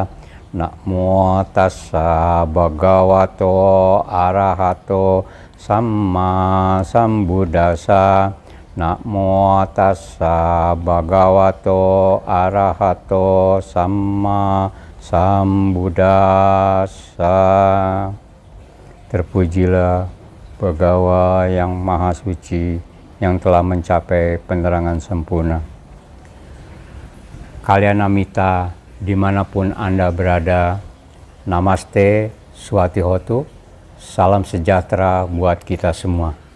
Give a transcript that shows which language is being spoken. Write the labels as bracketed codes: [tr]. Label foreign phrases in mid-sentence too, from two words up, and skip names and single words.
[pi] Namo tassa bhagavato arahato samma sambuddhassa. Namo tassa bhagavato arahato samma sambuddhassa. [id] Terpujilah Bhagawa yang Maha Suci, yang telah mencapai penerangan sempurna. Kalyanamita, dimanapun Anda berada, Namaste, Swatihotu, salam sejahtera buat kita semua.